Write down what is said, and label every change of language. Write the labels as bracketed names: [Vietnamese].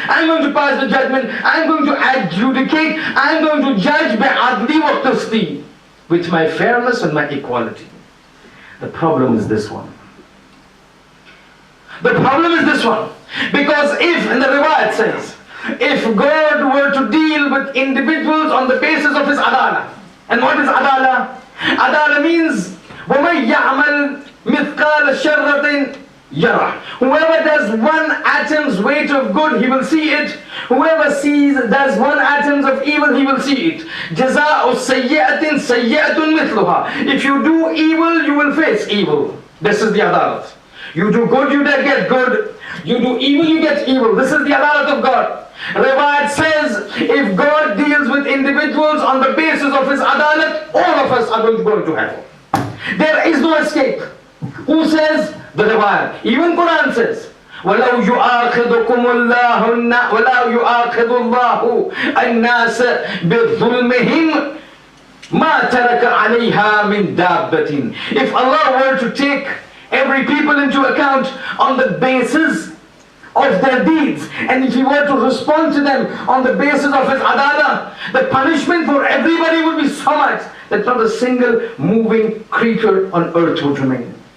[English] I'm going to pass the judgment. I'm going to adjudicate. I'm going to judge [Arabic] بعدلي وقسطي, [English] with my fairness and my equality. The problem is this one. The problem is this one. Because if, and the riwayat says, if God were to deal with individuals on the basis of his adala. And what is adala? Adala means [Arabic] وَمَنْ يَعْمَلْ مِثْقَالَ شَرَّةٍ يَرَى. [English] Whoever does one atom's weight of good, he will see it. Whoever does one atom of evil, he will see it. [Arabic] جَزَاءُ سَيِّئَةٍ سَيِّئَةٌ مِثْلُهَا. [English] If you do evil, you will face evil. This is the adalat. You do good, you get good. You do evil, you get evil. This is the adalat of God. Riwayat says, if God deals with individuals on the basis of his adalat, all of us are going to go into hell. There is no escape. Who says? The riwayat. Even Quran says, [Arabic] وَلَوْ يُؤَاخِذُكُمُ اللَّهُ وَلَوْ يُؤَاخِذُ اللَّهُ النَّاسَ بِظُلْمِهِمْ مَا تَرَكَ عَلَيْهَا مِنْ دَابَّةٍ. [English] If Allah were to take every people into account on the basis of their deeds, and if he were to respond to them on the basis of his adala, the punishment for everybody would be so much that not a single moving creature on earth would remain.